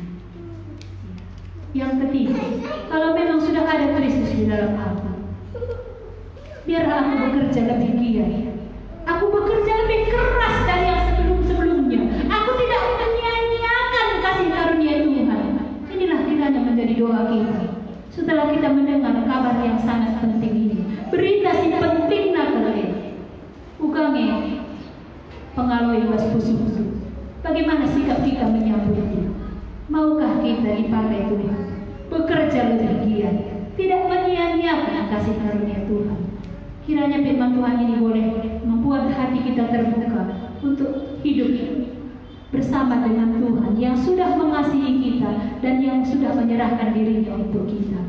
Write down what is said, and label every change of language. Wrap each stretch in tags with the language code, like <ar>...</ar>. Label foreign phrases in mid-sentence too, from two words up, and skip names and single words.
<id>Yang ketiga, kalau memang sudah ada Kristus di dalam aku, biarlah aku bekerja lebih giat. Aku bekerja lebih keras dari yang sebelum-sebelumnya. Aku tidak menyia-nyiakan kasih karunia Tuhan. Inilah kiranya menjadi doa kita setelah kita mendengar kabar yang sangat penting ini.</id> <btx>Berita si penting nakale. Ukange pengaloi bas pusu-pusu.</btx> <id>Bagaimana sikap kita menyambutnya? Maukah kita dipakai Tuhan? Bekerja lebih giat, tidak menyia-nyiakan kasih karunia Tuhan. Kiranya firman Tuhan ini boleh membuat hati kita terbuka untuk hidup bersama dengan Tuhan yang sudah mengasihi kita dan yang sudah menyerahkan dirinya untuk kita.</id>